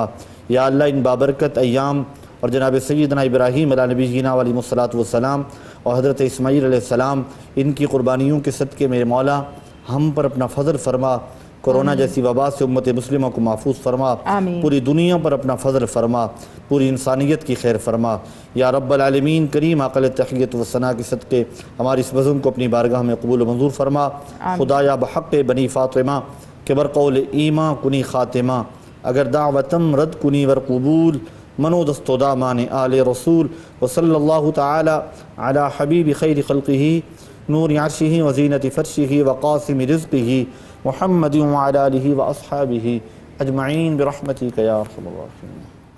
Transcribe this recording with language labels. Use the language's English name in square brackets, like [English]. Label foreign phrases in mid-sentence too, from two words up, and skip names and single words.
[Urdu] یا اللہ ان بابرکت ایام اور جناب سیدنا ابراہیم علیہ نبی جینا [Arabic] علیہ الصلاۃ والسلام [Urdu] اور حضرت اسماعیل [Arabic] علیہ السلام، [Urdu] ان کی قربانیوں کے صدقے میرے مولا ہم پر اپنا فضل فرما، کورونا جیسی وبا سے امت مسلمہ کو محفوظ فرما، آمین۔ پوری دنیا پر اپنا فضل فرما، پوری انسانیت کی خیر فرما۔ [Arabic] یا رب العالمین [Urdu] کریم عقل تحیت و ثنا کے صدقے ہماری اس بزم کو اپنی بارگاہ میں قبول و منظور فرما۔ [Persian] خدایا بحق بنی فاطمہ کہ برقول ایماں کنی خاتمہ، اگر دعوتم رد کنی ور قبول، منو دست و دامان آل رسول، [Arabic] وصلی اللہ تعالی علی حبیب خیر خلقہ نور عرشہ وزینت فرشہ وقاسم رزقہ محمد وعلی آلہ واصحابہ اجمعین برحمتک یا ارحم الراحمین۔